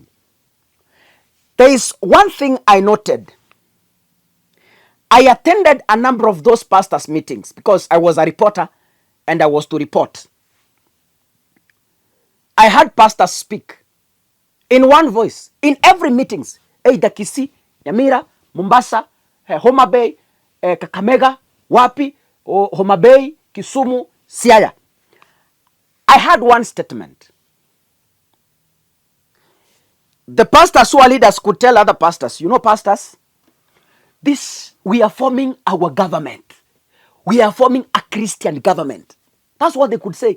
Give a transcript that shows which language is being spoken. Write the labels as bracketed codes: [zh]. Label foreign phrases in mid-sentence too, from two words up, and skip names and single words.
[en] There is one thing I noted. I attended a number of those pastors' meetings because I was a reporter and I was to report. I heard pastors speak in one voice in every meetings. Either Kisii, Nyamira, Mombasa, Homa Bay, Kakamega, Wapi, Homa Bay, Kisumu, Siaya. I had one statement. The pastors who are leaders could tell other pastors, you know, pastors, we are forming our government. We are forming a Christian government. That's what they could say.